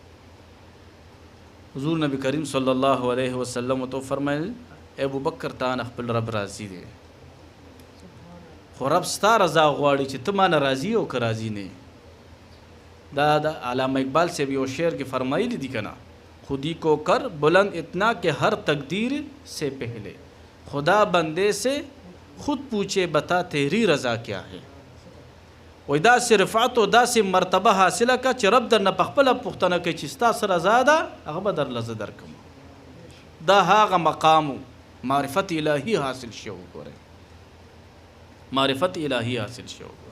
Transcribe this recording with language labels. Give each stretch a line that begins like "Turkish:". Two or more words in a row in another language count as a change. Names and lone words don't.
Pashto: حضور نبی کریم
Arabic: صلی الله علیه وسلم
Pashto: تو فرمایل ای ابوبکر تا نه خپل رب راضي دی، خو رب ستا رضا غواړي چې ته ما نه راضي او که راضي نه. دا د علامه اقبال صاحب یو شعر کې فرمایلی دي کنه،
Urdu: خودی کو کر بلند اتنا کہ ہر تقدیر سے پہلے خدا بندے سے خود پوچھے بتا تیری رضا کیا ہے.
Pashto: وای دا رفعت او دا مرتبه حاصله کا چې رب در نه په خپله پوښتنه کوي چې ستا څه رضا ده هغه به درله زه درکوم. دا هغه مقام معرفت الهی حاصل شو. ګورئ معرفت الهی حاصل شو.